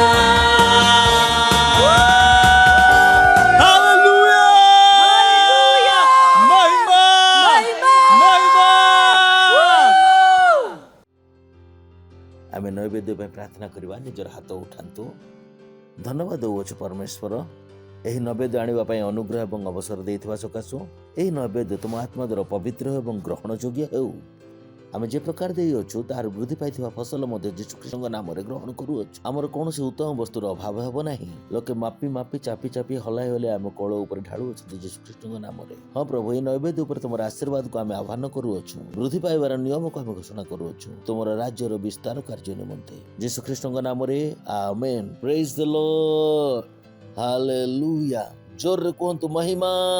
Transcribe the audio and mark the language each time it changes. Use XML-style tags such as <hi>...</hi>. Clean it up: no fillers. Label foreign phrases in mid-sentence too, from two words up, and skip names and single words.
<or>ଆମ ନୈବେଦ୍ୟ ପ୍ରାର୍ଥନା କରିବା ନିଜର ହାତ ଉଠାଉ ଧନ୍ୟବାଦ ଦେଉଛୁ ପରମେଶ୍ୱର ଏହି ନୈବେଦ୍ୟ ଆଣିବା ପାଇଁ ଅନୁଗ୍ରହ ଏବଂ ଅବସର ଦେଇଥିବା ସକାଶୁ ଏହି ନୈବେଦ୍ୟ ତୁମ ଆତ୍ମା ଦ୍ୱାରା ପବିତ୍ର ଏବଂ ଗ୍ରହଣ ଯୋଗ୍ୟ ହେଉ ଆମେ ଯେ ପ୍ରକାର ଦେଇଅଛୁ ତାହାର ବୃଦ୍ଧି ପାଇଥିବା ଫସଲ ମଧ୍ୟ ଯୀଶୁଖ୍ରୀଷ୍ଟଙ୍କ ନାମରେ ଗ୍ରହଣ କରୁଅଛୁ ଆମର କୌଣସି ଉତ୍ତମ ବସ୍ତୁର ଅଭାବ ହେବ ନାହିଁ ଲୋକେ ମାପି ମାପି ଚାପି ଚାପି ହଲାଇ ହଲାଇ ଆମ କୋଳ ଉପରେ ଢାଳୁଅଛନ୍ତି ଯୀଶୁଖ୍ରୀଷ୍ଟଙ୍କ ନାମରେ ହଁ ପ୍ରଭୁ ଏହି ନୈବେଦ୍ୟ ଉପରେ ତୁମର ଆଶୀର୍ବାଦକୁ ଆମେ ଆହ୍ୱାନ କରୁଅଛୁ ବୃଦ୍ଧି ପାଇବାର ନିୟମକୁ ଆମେ ଘୋଷଣା କରୁଅଛୁ ତୁମର ରାଜ୍ୟର ବିସ୍ତାର କାର୍ଯ୍ୟ ନିମନ୍ତେ ଯୀଶୁଖ୍ରୀଷ୍ଟଙ୍କ ନାମରେ ଆମେନ୍</or> <en>praise the Lord</en> <or>ହାଲେଲୁୟା ଜୋରରେ କୁହନ୍ତୁ ମହିମା</or>